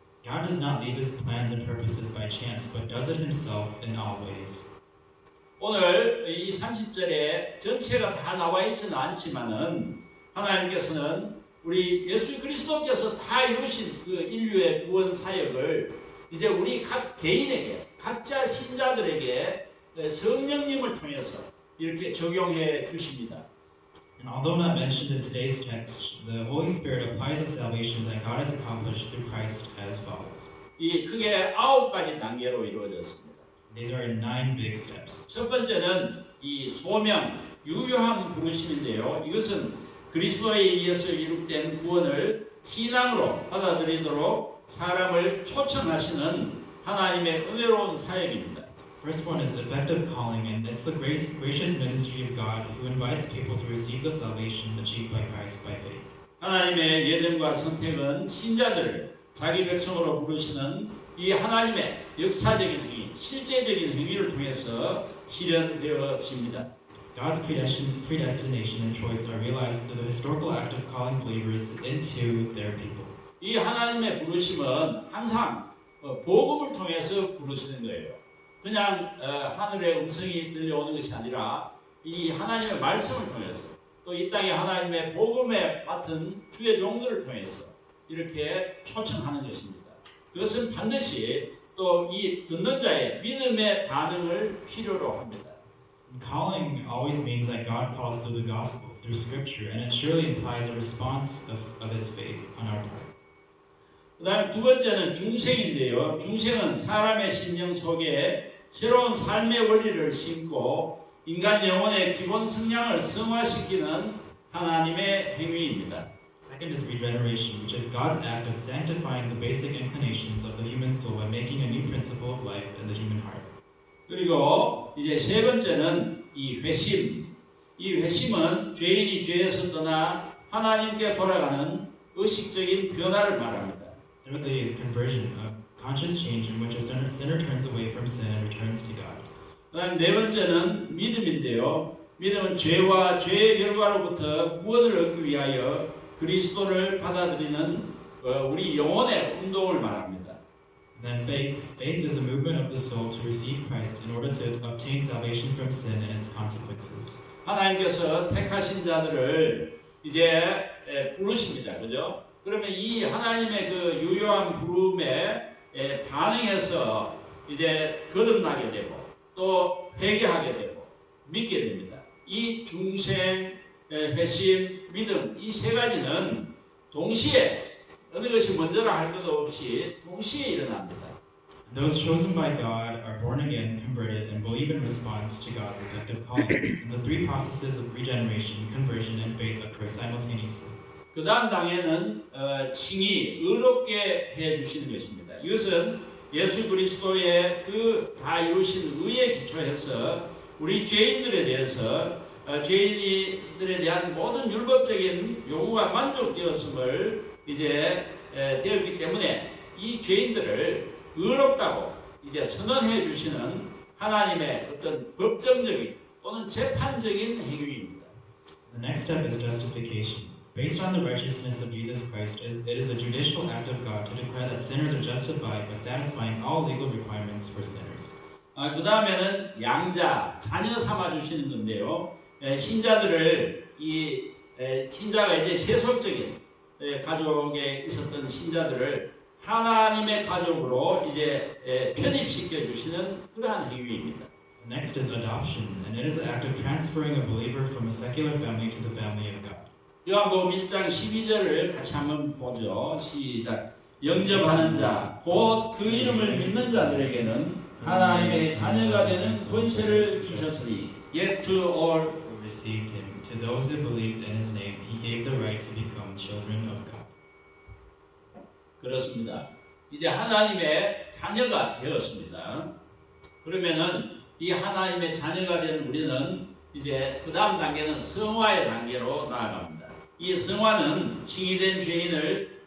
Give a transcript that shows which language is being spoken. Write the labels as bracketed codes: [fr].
[en] God does not leave His plans and purposes by chance, but does it Himself in all ways. [ko] 오늘 이 30절에 전체가 다 나와 있지는 않지만은 하나님께서는 우리 예수 그리스도께서 다 이루신 그 인류의 구원 사역을 이제 우리 각 개인에게, 각자 신자들에게 성령님을 통해서 이렇게 적용해 주십니다. [en] And although not mentioned in today's text, the Holy Spirit applies the salvation that God has accomplished through Christ as follows. [ko] 이 크게 9가지 단계로 이루어졌습니다. [en] These are in 9 big steps. [ko] 첫 번째는 이 소명, 유효한 부르심인데요. 이것은 그리스도에 의해서 이룩된 구원을 신앙으로 받아들이도록 사람을 초청하시는 하나님의 은혜로운 사역입니다. [en] First one is effective calling, and it's the gracious ministry of God who invites people to receive the salvation achieved by Christ by faith. [ko] 하나님의 예정과 선택은 신자들을 자기 백성으로 부르시는 이 하나님의 역사적인 행위, 실제적인 행위를 통해서 실현되어집니다. [en] God's predestination and choice are realized through the historical act of calling believers into their people. [ko] 이 하나님의 부르심은 항상 복음을 통해서 부르시는 거예요. 그냥 하늘의 음성이 들려오는 것이 아니라 이 하나님의 말씀을 통해서 또 이 땅에 하나님의 복음에 맡은 주의 종들을 통해서 이렇게 초청하는 것입니다. 그것은 반드시 또 이 듣는 자의 믿음의 반응을 필요로 합니다. [en] Calling always means that God calls through the gospel, through scripture, and it surely implies a response of His faith on our part. [ko] 그 다음 두 번째는 중생인데요. 중생은 사람의 심령 속에 새로운 삶의 원리를 심고 인간 영혼의 기본 성향을 성화시키는 하나님의 행위입니다. [en] Second is regeneration, which is God's act of sanctifying the basic inclinations of the human soul by making a new principle of life in the human heart. [ko] 그리고 이제 세 번째는 이 회심. 이 회심은 죄인이 죄에서 떠나 하나님께 돌아가는 의식적인 변화를 말합니다. [en] Thirdly is conversion, a conscious change in which a sinner turns away from sin and returns to God. [ko] 그다음 네 번째는 믿음인데요. 믿음은 죄와 죄의 결과로부터 구원을 얻기 위하여 그리스도를 받아들이는 우리 영혼의 운동을 말합니다. [en] Then faith is a movement of the soul to receive Christ in order to obtain salvation from sin and its consequences. [ko] 하나님께서 택하신 자들을 이제 부르십니다. 그죠? 그러면 이 하나님의 그 유효한 부름에 반응해서 이제 거듭나게 되고 또 회개하게 되고 믿게 됩니다. 이 중생, 회심, 믿음 이 세 가지는 동시에 어느 것이 먼저라 할 것 없이 동시에 일어납니다. [en] Those chosen by God are born again, converted, and believe in response to God's effective calling. And the three processes of regeneration, conversion, and faith occur simultaneously. [ko] 그 다음 단계는 칭의, 의롭게 해주시는 것입니다. 이것은 예수 그리스도의 그 다 이루신 의에 기초해서 우리 죄인들에 대해서 죄인들에 대한 모든 율법적인 요구가 만족되었음을 이제 되었기 때문에 이 죄인들을 의롭다고 이제 선언해 주시는 하나님의 어떤 법정적인 또는 재판적인 행위입니다. [en] The next step is justification. Based on the righteousness of Jesus Christ, it is a judicial act of God to declare that sinners are justified by satisfying all legal requirements for sinners. [ko] 그 다음에는 양자, 자녀 삼아 주시는 건데요. 신자들을 신자가 이제 세속적인 가족에 있었던 신자들을 하나님의 가족으로 이제 편입시켜 주시는 그러한 행위입니다. [en] The next is adoption, and it is the act of transferring a believer from a secular family to the family of God. [ko] 요한복음 1장 12절을 같이 한번 보죠. 시작. 영접하는 자, 곧 그 이름을 믿는 자들에게는 하나님의 자녀가 되는 권세를 주셨으니, [en] yet to all Who received him. To those who believed in his name, he gave the right to become children of God. [ko] 그렇습니다. 이제 하나님의 자녀가 되었습니다. 그러면은 이 하나님의 자녀가 된 우리는 이제 그 다음 단계는 성화의 단계로 나아갑니다. 이 성화는 칭의된 죄인을